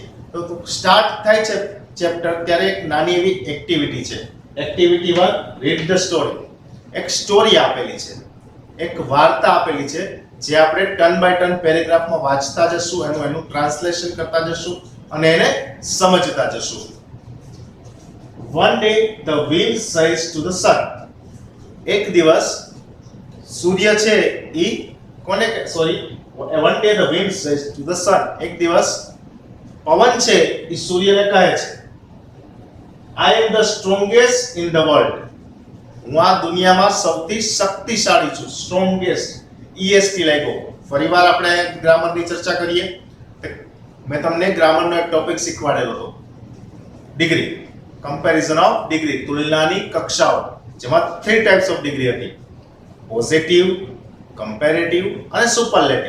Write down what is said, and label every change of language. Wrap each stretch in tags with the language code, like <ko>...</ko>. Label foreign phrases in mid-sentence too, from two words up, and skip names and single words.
<gu>તો સ્ટાર્ટ થાય છે ચેપ્ટર ત્યારે એક નાની એવી એક્ટિવિટી છે.</gu> <en>activity 1, read the story.</en> <gu>એક સ્ટોરી આપેલી છે, એક વાર્તા આપેલી છે, જે આપણે</gu> <en>turn by turn</en> <gu>પેરેગ્રાફમાં વાંચતા જશું, એનું ટ્રાન્સલેશન કરતા જશું અને એને સમજતા જશું.</gu> <en>One day the wind says to the sun.</en> <gu>એક દિવસ સૂર્ય છે ઈ કોને</gu> <en>one day the wind says to the sun.</en> <gu>એક દિવસ પવન છે ઈ સૂર્યને કહે છે,</gu> <en>I am the strongest in the world.</en> <gu>હું આ દુનિયામાં સૌથી શક્તિશાળી છું. સ્ટ્રોંગેસ્ટ, EST લાગ્યો. ફરીવાર આપણે ગ્રામરની ચર્ચા કરીએ. મેં તમને ગ્રામરનો એક ટોપિક શીખવાડેલો હતો, ડિગ્રી,</gu> <en>comparison of degree,</en> <gu>તુલનાની કક્ષાઓ, જેમાં 3</gu> <en>types of degree</en> <gu>હતી: પોઝિટિવ, કમ્પેરેટિવ અને સુપરલેટિવ.</gu>